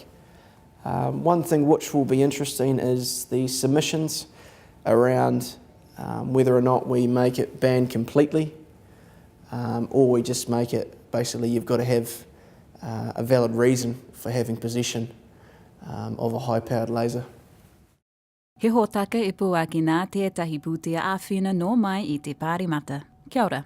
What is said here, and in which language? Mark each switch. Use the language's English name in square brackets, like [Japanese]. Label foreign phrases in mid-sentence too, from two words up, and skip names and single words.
[English] One thing which will be interesting is the submissions around whether or not we make it banned completely or we just make it, basically you've got to have a valid reason for having possession of a high-powered laser. [Māori] He hōtaka e puaki nā tētahi pūtea āwhina nō mai I te pāremata. Kia ora.